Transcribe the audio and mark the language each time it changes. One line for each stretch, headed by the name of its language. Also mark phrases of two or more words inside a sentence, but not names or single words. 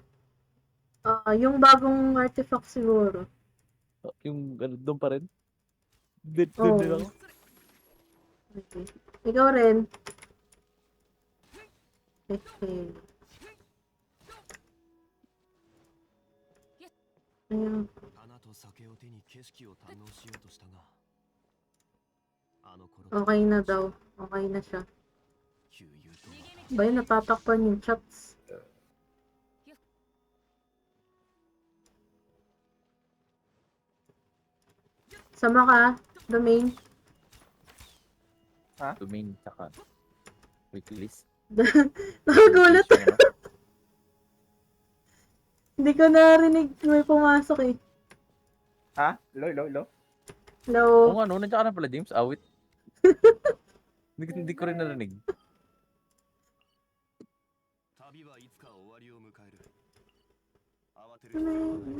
Filipino: Yung bagong artifact siguro. Yung ano, doon pa rin. Doon Oo. din ako. Okay. Ikaw rin. Okay. Ayun.
Japanese: 花と酒を手に景色を堪能しようとしたがあの頃
Filipino: Okay na daw. Okay na siya.
Japanese: 旧友と
Filipino: Ba yun, natatakpan yung chats. Sama ka, domain. Domain, tsaka waitlist. Nakagulat. Yung ano. Hindi ko narinig may pumasok eh. Ha? Lo? Hello? Oo nga, no? Nandiyan ka na pala, James. Awit. Hindi ko rin narinig.
Japanese: 旅はいつか終わりを迎える慌てる必要はない